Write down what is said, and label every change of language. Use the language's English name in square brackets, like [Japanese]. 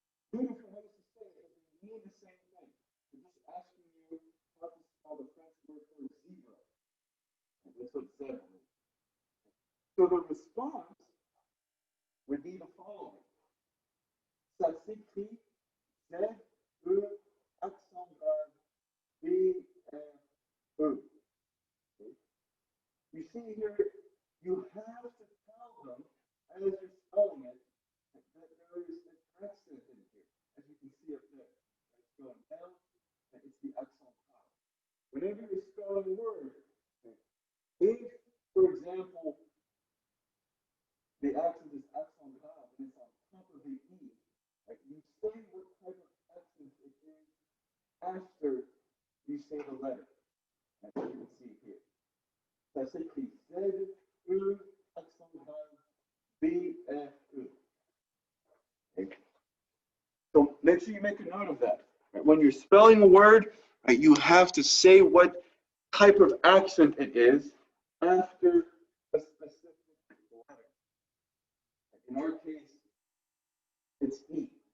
[English] Two different ways to say it, but they mean the same thing. They're just asking you how to spell the French word for zebra. That's what zèbre is. So the response would be the following. [French] Ça s'écrit Z-E, accent grave, B-R-E. [English] You see here, you have to tell them as you're spelling it that there is an accent in here, as you can see up there. It's going L, and it's the accent grave. Whenever you're spelling a word, if, for example, the accent is accent grave and it's on top of the E, like you say what type of accent it is after you say the letter, as you can see here. [French] Ça s'écrit Z-E, accent grave, B-R-E. [English] Okay. So make sure you make a note of that. Right? When you're spelling a word, right, you have to say what type of accent it is after a specific letter. In our case, it's E.